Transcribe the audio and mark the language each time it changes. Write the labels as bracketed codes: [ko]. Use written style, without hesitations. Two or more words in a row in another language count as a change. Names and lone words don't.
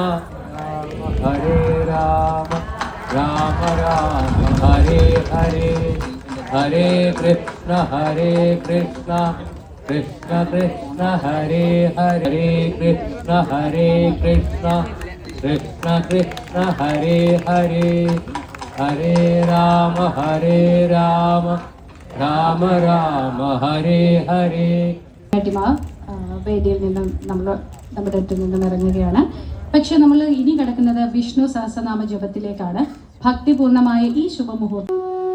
[sa] हरे राम राम राम हरे हरे हरे कृष्ण कृष्ण कृष्ण हरे हरे कृष्ण कृष्ण कृष्ण कृष्ण हरे हरे हरे राम राम राम हरे हरे. [ml] വേദിയിൽ നിന്നും നമ്മുടെ അടുത്ത് നിന്നും ഇറങ്ങുകയാണ്. പക്ഷെ നമ്മൾ ഇനി കിടക്കുന്നത് വിഷ്ണു സഹസ്രനാമ ജപത്തിലേക്കാണ്. ഭക്തിപൂർണമായ ഈ ശുഭമുഹൂർത്തം